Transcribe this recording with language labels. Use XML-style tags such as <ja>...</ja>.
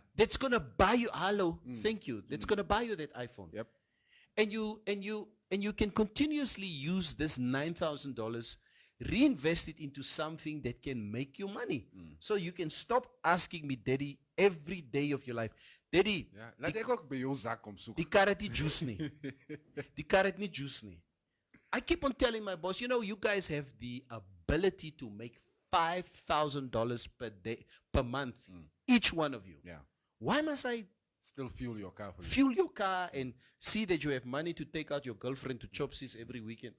<en>That's going to buy you, thank you. That's going to buy you that iPhone. Yep. And you can continuously use this $9,000, reinvest it into something that can make you money. So you can stop asking me, Daddy, every day of your life. Daddy,</en> <af>Ja, laat ek ook by jou zak kom soek. die kar het nie juice nie. Die kar het nie juice nie.</af> <en>I keep on telling my boss, you guys have the ability to make $5,000 per month, each one of you. Yeah. Why must I Still fuel your car for you. fuel your car and see that you have money to take out your girlfriend to Chopsies every weekend?</en>